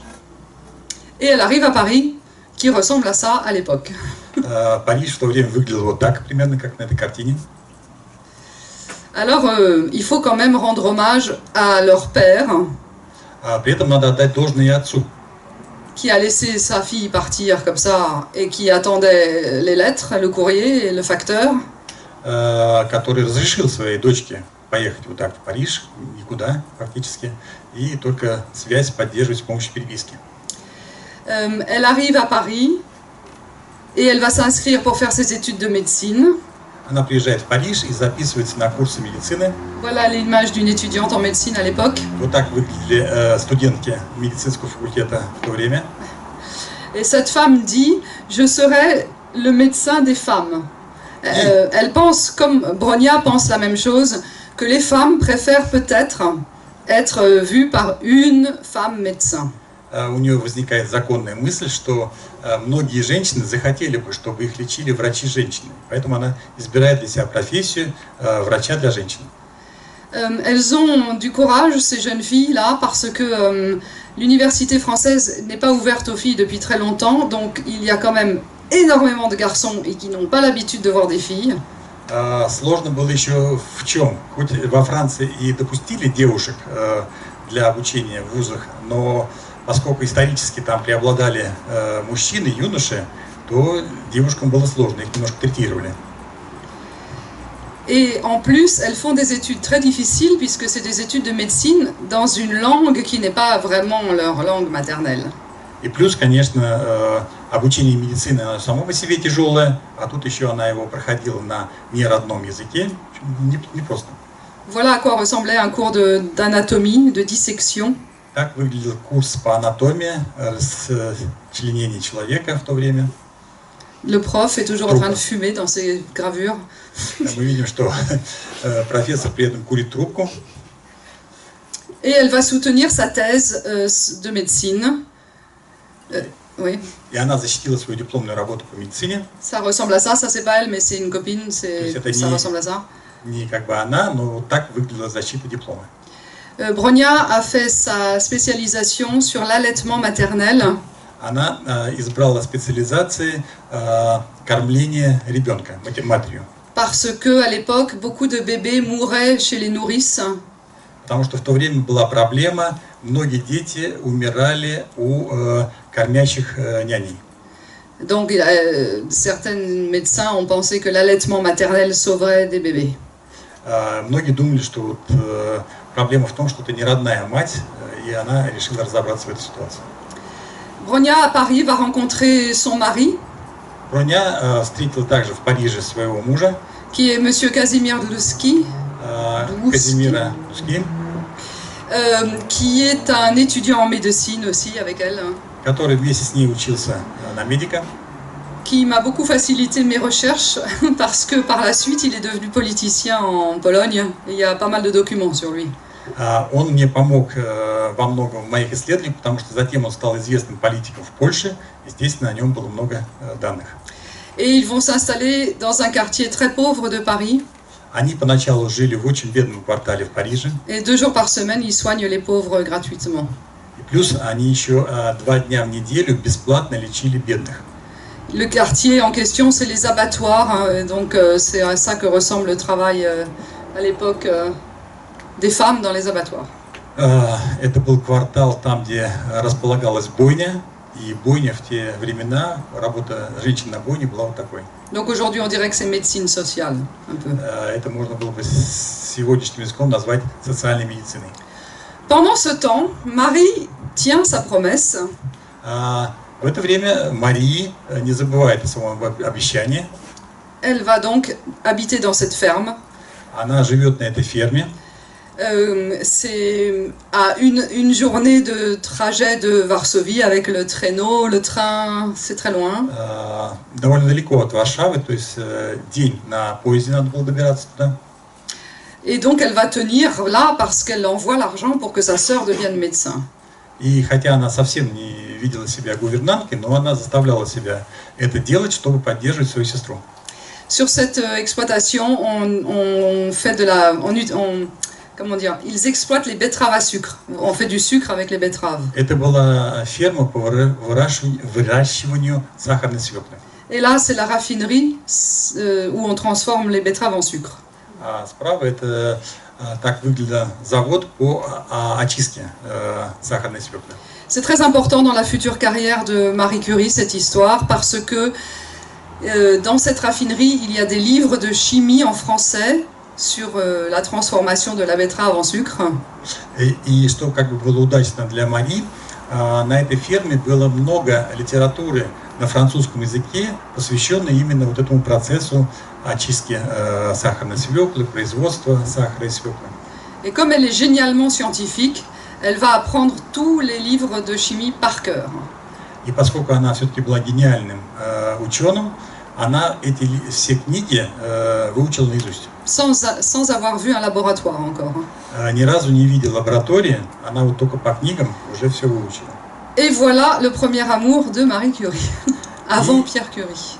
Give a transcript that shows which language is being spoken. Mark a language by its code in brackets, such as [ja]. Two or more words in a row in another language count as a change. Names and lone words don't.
[fr] Et elle arrive à Paris, qui ressemble à ça à l'époque. [ru] Париж в то время выглядел вот так, примерно как на этой картине. [fr] Alors, il faut quand même rendre hommage à leur père, [ru] При этом надо отдать должное и отцу, [fr] qui a laissé sa fille partir comme ça et qui attendait les lettres, le courrier et le facteur. [ru] который разрешил своей дочке поехать вот так в Париж, никуда практически, и только связь поддерживать с помощью переписки. [fr] Elle arrive à Paris et elle va s'inscrire pour faire ses études de médecine. [ru] Она приезжает в Париж и записывается на курсы медицины. [fr] Voilà l'image d'une étudiante en médecine à l'époque. [ru] Вот так выглядели студентки медицинского факультета в то время. [fr] Et cette femme dit, je serai le médecin des femmes. Elle pense, comme Bronia pense la même chose, que les femmes préfèrent peut-être être vues par une femme médecin. [ru] У нее возникает законная мысль, что многие женщины захотели бы, чтобы их лечили врачи-женщины. Поэтому она избирает для себя профессию врача для женщин. [fr] Elles ont du courage, ces jeunes filles-là, parce que l'université française n'est pas ouverte aux filles depuis très longtemps, donc il y a quand même énormément de garçons et qui n'ont pas l'habitude de voir des filles. [ru] Сложно было еще в чем? Хоть во Франции и допустили девушек для обучения в вузах, но поскольку исторически там преобладали мужчины, юноши, то девушкам было сложно, их немножко третировали. [fr] Et en plus, elles font des études très difficiles, puisque c'est des études de médecine dans une langue qui n'est pas vraiment leur langue maternelle. [ru] И плюс, конечно, обучение медицины оно само по себе тяжелое, а тут еще она его проходила на неродном языке, не просто. [fr] Voilà à quoi ressemblait un cours d'anatomie, de dissection. [ru] Так выглядел курс по анатомии, расчленения человека в то время. [fr] Le prof est toujours en train de fumer dans ses gravures. [ru] Мы видим, что профессор при этом курит трубку. [fr] Et elle va soutenir sa thèse de médecine. Oui. [ru] И она защитила свою дипломную работу по медицине. [fr] Ça ressemble à ça c'est pas elle, mais c'est une copine, ça ressemble à ça. [ru] Не как бы она, но вот так выглядела защита диплома. [fr] Bronia a fait sa spécialisation sur l'allaitement maternel. [ru] Она избрала специализации кормления ребенка, матерью. [fr] Parce que à l'époque, beaucoup de bébés mouraient chez les nourrices. [ru] Потому что в то время была проблема, многие дети умирали у кормящих няней. [fr] Donc certains médecins ont pensé que l'allaitement maternel sauverait des bébés. [ru] Многие думали, что вот проблема в том, что это не родная мать, и она решила разобраться в этой ситуации. [fr] Bronia à Paris va rencontrer son mari. [ru] Броня встретила также в Париже своего мужа, [fr] qui est Monsieur Casimir Dlouski, [ru] Казимира Дlouski, [fr] qui est un étudiant en médecine aussi avec elle. [ru] Который вместе с ней учился на медика. [fr] Qui m'a beaucoup facilité mes recherches parce que par la suite il est devenu politicien en Pologne et il y a pas mal de documents sur lui. [ru] Он мне помог во многом в моих исследованиях, потому что затем он стал известным политиком в Польше, и, естественно, о нем было много данных. [fr] Et ils vont s'installer dans un quartier très pauvre de Paris. [ru] Они поначалу жили в очень бедном квартале в Париже. [fr] Et 2 jours par semaine, ils soignent les pauvres gratuitement. [ru] И плюс они еще 2 дня в неделю бесплатно лечили бедных. [fr] Le quartier en question, c'est les abattoirs, hein, donc c'est à ça que ressemble le travail à l'époque des femmes dans les abattoirs. [ru] Это был квартал там, где располагалась бойня, и бойня в те времена, работа женщин на бойне была вот такой. [fr] Donc aujourd'hui, on dirait que c'est médecine sociale, un peu. [ru] Это можно было бы сегодняшним языком назвать социальной медициной. [fr] Pendant ce temps, Marie tient sa promesse. [ru] В это время Мария не забывает о своем обещании. [fr] Elle va donc habiter dans cette ferme. [ru] Она живет на этой ферме. [fr] C'est à une journée de trajet de Varsovie avec le traîneau, le train, c'est très loin. [ru] Довольно далеко от Варшавы, то есть день на поезде надо было добираться туда. [fr] Et donc elle va tenir là parce qu'elle envoie l'argent pour que sa sœur devienne médecin. [ru] И хотя она совсем не видела себя гувернанткой, но она заставляла себя это делать, чтобы поддерживать свою сестру. [fr] Sur cette exploitation, on fait de la... comment dire, ils exploitent les betteraves à sucre. On fait du sucre avec les betteraves. [ru] Это была ферма по выращиванию сахарной свеклы. [fr] Et là, c'est la raffinerie où on transforme les betteraves en sucre. [ru] А справа это так выглядит завод по очистке сахарной свеклы. [fr] C'est très important dans la future carrière de Marie Curie, cette histoire, parce que dans cette raffinerie, il y a des livres de chimie en français sur la transformation de la betterave en sucre. [ru] И что как бы было удачно для Марии, на этой ферме было много литературы на французском языке, посвященной именно вот этому процессу очистки сахарной свеклы, производства сахара и свеклы. [fr] Et comme elle est génialement scientifique, elle va apprendre tous les livres de chimie par cœur. [ru] И поскольку она все-таки была гениальным ученым, она эти все книги выучила наизусть. [fr] Sans avoir vu un laboratoire encore. [ru] Ни разу не видела лаборатории, она вот только по книгам уже все выучила. [fr] Et voilà le premier amour de Marie Curie, avant Pierre Curie.